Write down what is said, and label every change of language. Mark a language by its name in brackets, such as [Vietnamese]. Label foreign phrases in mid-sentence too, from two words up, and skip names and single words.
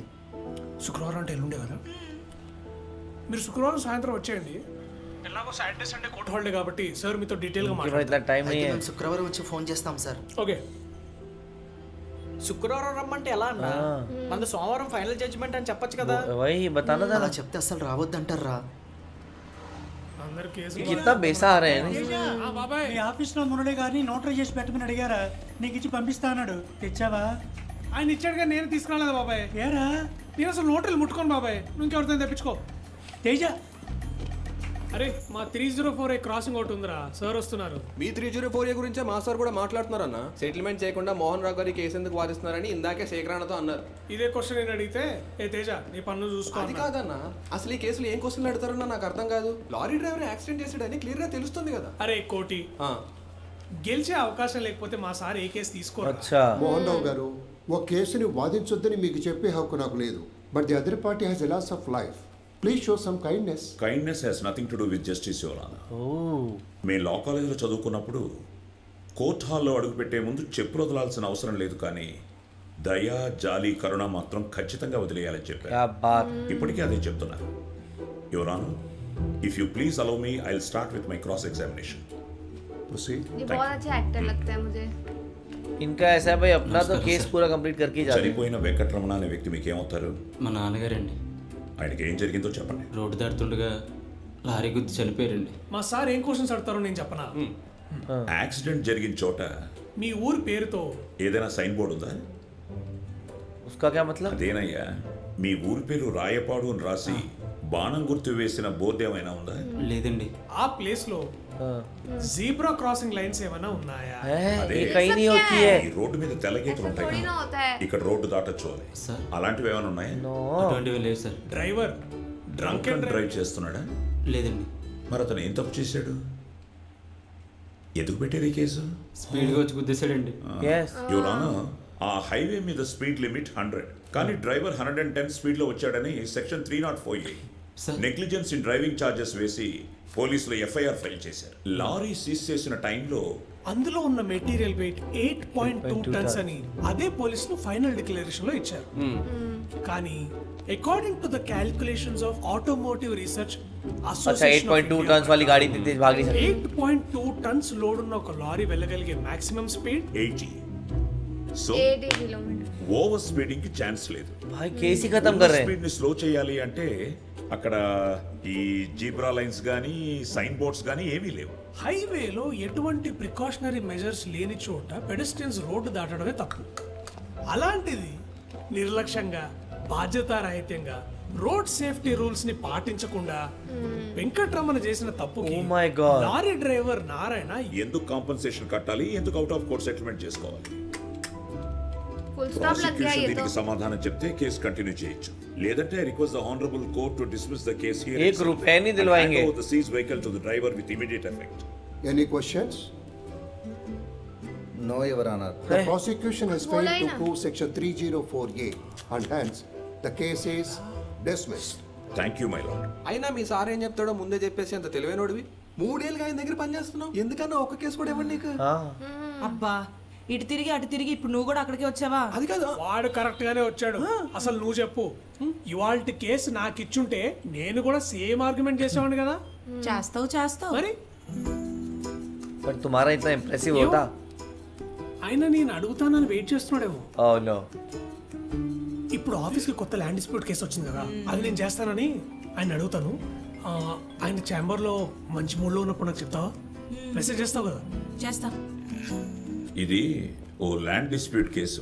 [Telugu] శుక్రవారం అంటే ఎల్లుండే కదా, మీరు శుక్రవారం సాయంత్రం వచ్చేయండి. ఎలాగో [English] Saturday Sunday court holiday [Telugu] కాబట్టి సార్ మీతో డీటెయిల్గా మాట్లాడతారు. టైం అయితే మేము శుక్రవారం వచ్చి ఫోన్ చేస్తాం సార్. ఓకే. శుక్రవారం రమ్మంటే ఎలా అన్న? మన సోమవారం [English] final judgment [Telugu] అని చెప్పొచ్చు కదా. [Hindi] वही बताना था [Telugu] అలా చెప్తే అసలు రావద్దంటారా? అందరు కేసు [Hindi] कितना बेसा आ रहे हैं [Telugu] బాబాయ్, మీ ఆఫీస్లో మురళి గారిని నోటరీ చేసి పెట్టమని అడిగారా? నీకు ఇచ్చి పంపిస్తా అన్నాడు, తెచ్చావా? ఆయన ఇచ్చాడుగా, నేను తీసుకురాలేదు బాబాయ్. ఏరా నేను అసలు నోటరీలు ముట్టుకోను బాబాయ్, నువ్వు ఇంకెవరితో తెప్పించుకో. తేజ, అరే మా 304A క్రాసింగ్ ఒకటి ఉందిరా, సార్ వస్తున్నారు. మీ 304A గురించే మా సార్ కూడా మాట్లాడుతున్నారన్న. సెటిల్మెంట్ చేయకుండా మోహన్ రావు గారి కేసు ఎందుకు వాదిస్తున్నారని ఇందాకే శేఖరాణతో అన్నారు. ఇదే క్వశ్చన్ నేను అడిగితే, ఏ తేజ నీ పన్ను చూసుకో అది కాదన్న, అసలు ఈ కేసులో ఏం క్వశ్చన్ అడుగుతారన్న నాకు అర్థం కాదు. [English] lorry driver accident [Telugu] చేసాడని క్లియర్ గా తెలుస్తుంది కదా. అరే కోటి, గెలిచే అవకాశం లేకపోతే మా సార్ ఏ కేసు తీసుకోరు. మోహన్ రావు గారు, ఒక కేసుని వాదించొద్దని మీకు చెప్పే హక్కు నాకు లేదు. [English] But the other party has a loss of life. Please show some kindness. Kindness has nothing to do with justice, Your Honor. [Telugu] మేము లా కాలేజీలో చదువుకున్నప్పుడు కోర్ట్ హాల్లో అడుగుపెట్టే ముందు చెప్పులు వదలాల్సిన అవసరం లేదు, కానీ దయ, జాలి, కరుణ మాత్రం ఖచ్చితంగా వదిలేయాలని చెప్పారు. ఇప్పటికీ అదే చెప్తున్నారు. [English] Your Honor, if you please allow me, I will start with my cross examination. [Hindi] ये बहुत अच्छा एक्टर लगता है मुझे. इनका ऐसा है भाई, अपना तो केस पूरा कंप्लीट करके ही जाते हैं. [Telugu] చనిపోయిన వెంకటరమణ అనే వ్యక్తి మీకు ఏమవుతారు? మా నాన్నగారండి. ఆయనకి ఏం జరిగిందో చెప్పండి. రోడ్డు దాడుతుండగా లారీ గుద్ది చనిపోయారండి. మా సార్ ఏం క్వశ్చన్స్ అడతారో నేను చెప్పనా? యాక్సిడెంట్ జరిగిన చోట మీ ఊరి పేరుతో ఏదైనా [English] sign board [Telugu] ఉందా? [Hindi] उसका क्या मतलब? [Telugu] అదేనయ్యా, మీ ఊరి పేరు రాయపాడు అని రాసి బాణం గుర్తు వేసిన బోర్డు ఏమైనా ఉందా? లేదండి. ఆ ప్లేస్ లో [English] zebra crossing lines [Telugu] ఏమైనా ఉన్నాయా? అదే [Hindi] कहीं नहीं होती है. [Telugu] ఈ రోడ్డు మీద తెల్లగీతలు ఉంటాయి [Hindi] थोड़ी ना [Telugu] కదా, [Hindi] होता है. [Telugu] ఇక్కడ రోడ్డు దాటొచ్చు అని. అలాంటివి ఏమైనా ఉన్నాయా? అటువంటివి లేవు సార్. [English] driver drunk and [Telugu] డ్రైవ్ చేస్తున్నాడా? లేదండి. మరి అతను ఏం తప్పు చేశాడు? ఎందుకు పెట్టారు ఈ కేసు? స్పీడ్గా వచ్చి గుద్దేశాడండి. యువర్ ఆనర్, ఆ హైవే మీద [English] speed limit [Telugu] 100, కానీ డ్రైవర్ 110 స్పీడ్ లో వచ్చాడని [English] section 304A negligence in driving charges [Telugu] వేసి పోలీసులు FIR ఫైల్ చేశారు. లారీ సీజ్ చేసిన టైంలో అందులో ఉన్న [English] material weight 8.2 tons [Telugu] అని అదే పోలీసులు [English] final declaration [Telugu] లో ఇచ్చారు. కానీ [English] according to the calculations of Automotive Research Association, [Hindi] 8.2 टन्स वाली गाड़ी इतनी तेज भाग नहीं सकती. [Telugu] 8.2 టన్స్ లోడ్ ఉన్న ఒక లారీ వెళ్ళగలిగే [English] maximum speed [Telugu] 80. సో [Hindi] 80 किलोमीटर. [English] over speeding [Telugu] కి ఛాన్స్ లేదు. [Hindi] भाई केस ही खत्म कर रहे हैं. [Telugu] స్పీడ్ ని స్లో చేయాలి అంటే అక్కడ ఈ [English] zebra lines [Telugu] గానీ [English] sign boards [Telugu] గానీ ఏమీ లేవు. హైవేలో ఎటువంటి [English] precautionary measures [Telugu] లేని చోట పెడస్ట్రియన్స్ రోడ్డు దాటడమే తప్పు. అలాంటిది నిర్లక్ష్యంగా, బాధ్యతారహితంగా [English] road safety rules [Telugu] ని పాటించకుండా వెంకటరమణ చేసిన తప్పుకి లారీ డ్రైవర్ నారాయణ ఎందుకు కాంపెన్సేషన్ కట్టాలి, ఎందుకు [English] out of court settlement [Telugu] చేసుకోవాలి? [English] full stop [Hindi] लग गया ये तो. [Telugu] దీనికి సమాధానం చెప్తే కేసు కంటిన్యూ చేయొచ్చు, లేదంటే [English] I request the honourable court to dismiss the case here. [Hindi] एक रुपए नहीं दिलवाएंगे. [English] the seized vehicle to the driver with immediate effect. Any questions? No, Your Honor. The prosecution has failed [Hindi] बोला ही [English] to [Hindi] ना. [English] prove section 304A and hence the case is dismissed. Thank you, my lord. [Telugu] అయినా మీ సార్ ఏం చెప్తాడో ముందే చెప్పేసి అంత తెలివైనోడివి. 3 ఏళ్ళుగా ఆయన దగ్గర పనిచేస్తున్నావు, ఎందుకన్నా ఒక కేసు కూడా ఇవ్వండి నీకు. అబ్బా, ఇటు తిరిగి అటు తిరిగి ఇప్పుడు నువ్వు కూడా అక్కడికి వచ్చావా? అది కాదు, వాడు కరెక్ట్ గానే వచ్చాడు. అసలు నువ్వు చెప్పు, ఇవాల్టి కేసు నాకు ఇచ్చుంటే నేను కూడా [English] same argument [Telugu] చేసేవాడిని కదా. చేస్తావు మరి [Hindi] पर तुम्हारा इतना इम्प्रेसिव होता. [Telugu] ఆయన నేను అడుగుతానని వెయిట్ చేస్తున్నాడేమో. [English] Oh no. [Telugu] ఇప్పుడు ఆఫీస్కి కొత్త [English] land dispute case [Telugu] వచ్చింది కదా, అది నేను చేస్తానని ఆయన అడుగుతాను. ఆయన ఛాంబర్లో మంచి మూడ్లో ఉన్నప్పుడు నాకు చెప్తావా? మెసేజ్ చేస్తావు కదా? చేస్తా. ఇది ఓ [English] land dispute case.